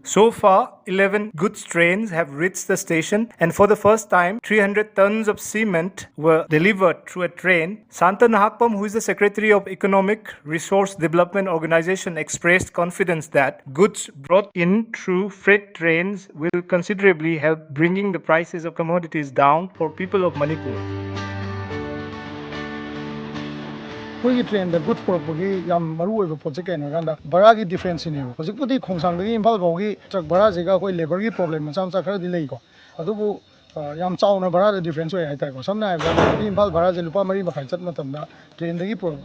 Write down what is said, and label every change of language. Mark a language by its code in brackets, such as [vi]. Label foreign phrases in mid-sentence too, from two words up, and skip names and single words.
[en] So far, 11 goods trains have reached the station, and for the first time, 300 tons of cement were delivered through a train. Santa Nahakpam, who is the Secretary of Economic Resource Development Organization, expressed confidence that goods brought in through freight trains will considerably help bringing the prices of commodities down for people of Manipur. [mni] ꯑꯩꯈꯣꯏꯒꯤ ꯇ꯭ꯔꯦꯟꯗ ꯒꯨꯗ ꯄꯨꯔꯛꯄꯒꯤ ꯌꯥꯝ ꯃꯔꯨ ꯑꯣꯏꯕ ꯄꯣꯠꯁꯦ ꯀꯩꯅꯣ ꯍꯥꯏꯀꯥꯟꯗ ꯚꯔꯥꯒꯤ ꯗꯤꯐ꯭ꯔꯦꯟꯁꯁꯤꯅꯦꯕ ꯍꯧꯖꯤꯛꯄꯨꯗꯤ ꯈꯣꯡꯁꯥꯡꯗꯒꯤ ꯏꯝꯐꯥꯜ ꯐꯥꯎꯒꯤ ꯇ꯭ꯔꯛ ꯚꯔꯥꯁꯤꯒ ꯑꯩꯈꯣꯏ ꯂꯦꯕꯔꯒꯤ ꯄ꯭ꯔꯣꯕ꯭ꯂꯦꯝ ꯃꯆꯥ ꯃꯆꯥ ꯈꯔꯗꯤ ꯂꯩꯀꯣ ꯑꯗꯨꯕꯨ ꯌꯥꯝ ꯆꯥꯎꯅ ꯚꯔꯥꯗ ꯗꯤꯐ꯭ꯔꯦꯟꯁ ꯑꯣꯏ ꯍꯥꯏꯇꯥꯔꯦꯀꯣ ꯁꯝꯅ ꯍꯥꯏꯔꯕꯗ ꯏꯝꯐꯥꯜ ꯚꯔꯥꯁꯦ ꯂꯨꯄꯥ 4.5 ꯆꯠꯄ ꯃꯇꯝꯗ ꯇ꯭ꯔꯦꯟꯗꯒꯤ ꯄꯨꯔꯛ